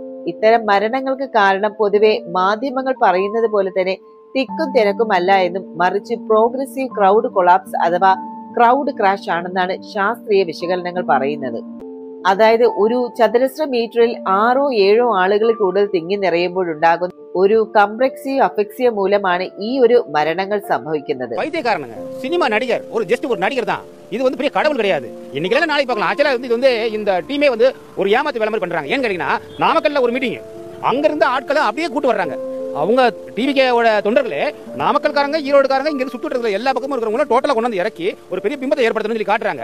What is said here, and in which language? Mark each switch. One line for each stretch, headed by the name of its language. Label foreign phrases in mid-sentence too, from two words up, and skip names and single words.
Malayalam: ഇത്തരം മരണങ്ങൾക്ക് കാരണം പൊതുവെ മാധ്യമങ്ങൾ പറയുന്നത് പോലെ തന്നെ തിക്കും തിരക്കുമല്ല എന്നും മറിച്ച്
English: progressive crowd collapse
Malayalam: അഥവാ
English: crowd crash
Malayalam: ആണെന്നാണ് ശാസ്ത്രീയ വിശകലനങ്ങൾ പറയുന്നത്. അതായത് ഒരു ചതുരശ്ര മീറ്ററിൽ 6-7 ആളുകൾ കൂടുതൽ തിങ്ങി നിറയുമ്പോഴുണ്ടാകുന്ന ഒരു
English: compressive asphyxia
Malayalam: മൂലമാണ് ഈ ഒരു മരണങ്ങൾ സംഭവിക്കുന്നത്.
Tamil: சினிமா நடிகர் ஒரு நடிகர் தான். இது வந்து பெரிய கடவுள் கிடையாது. இன்னைக்கு நாளைக்கு பார்க்கலாம். ஆக்சுவலா இது இந்த டீமே ஒரு ஏமாத்து வேலை மாதிரி பண்றாங்க. ஏன்னு கேட்டீங்கன்னா, நாமக்கல்ல ஒரு மீட்டிங், அங்க இருந்து ஆட்களை அப்படியே கூட்டு வர்றாங்க. அவங்க டிவிகேவோட தொண்டர்களே நாமக்கல்காரங்க, ஈரோடுக்காரங்க, இங்க சுட்டு இருக்கிற எல்லா பக்கமும் இருக்கிறவங்க டோட்டலா கொண்டு வந்து இறக்கி ஒரு பெரிய பிம்பத்தை ஏற்படுத்தணும்னு சொல்லி காட்டுறாங்க.